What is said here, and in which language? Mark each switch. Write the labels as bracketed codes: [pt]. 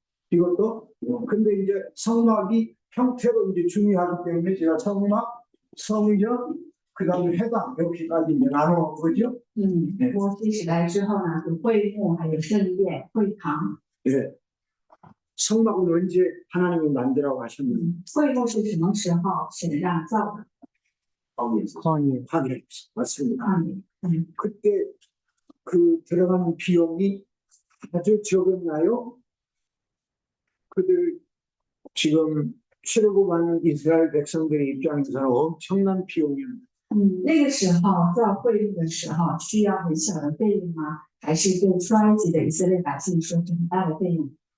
[ko] 이것도 근데 이제 성막이 형태로 이제 중요하기 때문에 제가 성막, 성전, 그다음에 회당 이렇게까지 이제 나눠 보죠. [zh] 摩西时代之后呢，有会幕，还有圣殿、会堂。 [ko] 예. 성막은 언제 하나님이 만들라고 하셨는지 [zh] 会幕是什么时候神让造的？ [ko] 확인해 주세요. 맞습니다. 嗯 그때 그 들어가는 비용이 아주 적었나요? 그들 지금 출애굽하는 이스라엘 백성들의 입장에서는 엄청난 비용입니다. [zh] 那个时候造会幕的时候需要很小的费用吗？还是对出埃及的以色列百姓说是很大的费用？